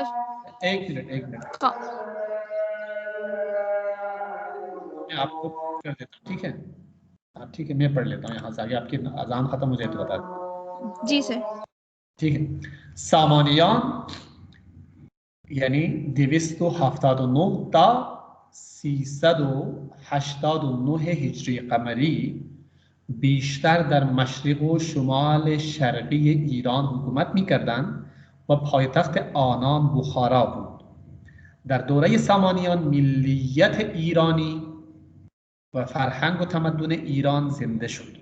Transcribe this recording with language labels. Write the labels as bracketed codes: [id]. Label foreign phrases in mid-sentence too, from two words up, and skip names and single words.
[hi] एक मिनट मैं आपको कर देता हूँ, ठीक है। हाँ ठीक है, मैं पढ़ लेता हूँ यहाँ से आगे, आपकी अजान खत्म हो जाए तो बता दें। जी सर। ठीक है, सामानियान यानी [fa] 279 تا 389 هجری قمری بیشتر در مشرق و شمال شرقی ایران حکومت می‌کردند و پایتخت آنان بخارا بود. در دوره سامانیان ملیت ایرانی و فرهنگ و تمدن ایران زنده شد.